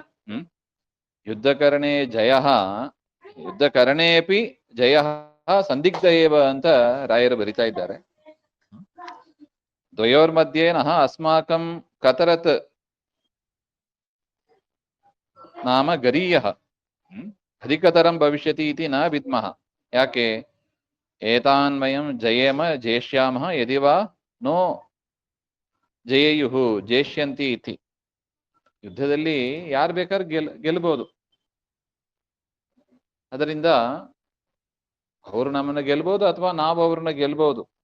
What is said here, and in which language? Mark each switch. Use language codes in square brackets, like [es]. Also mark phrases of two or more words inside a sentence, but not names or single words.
[sa] ಯುದ್ಧಕರಣೆ ಜಯ, ಯುದ್ಧಕರಣೇಪಿ ಜಯ ಸಂದಿಗ್ಧ ಏವ [kn] ಅಂತ ರಾಯರು ಬರಿತಾ ಇದ್ದಾರೆ. [sa] ದ್ವಯೋರ್ ಮಧ್ಯೆ ನಹ ಅಸ್ಮಾಕಂ ಕತರತ್ ನಾಮ ಗರೀಯ ಅಧಿಕತರಂ ಭವಿಷ್ಯತಿ ಇತಿ ನ ವಿದ್ಮಃ. ಯಾಕೆ? ಏತಾನ್ವಯಂ ಜಯೇಮ ಜೇಷ್ಯಾಮಃ ಯದಿವಾ ನೋ ಜಯೇಯುಹು ಜೇಷ್ಯಂತಿ ಇತಿ. [kn] ಯುದ್ಧದಲ್ಲಿ ಯಾರು ಬೇಕಾದ್ರೂ ಗೆಲ್ಬಹುದು. ಅದರಿಂದ ಅವರು ನಮ್ಮನ್ನ ಗೆಲ್ಬಹುದು ಅಥವಾ ನಾವು ಅವ್ರನ್ನ ಗೆಲ್ಬಹುದು.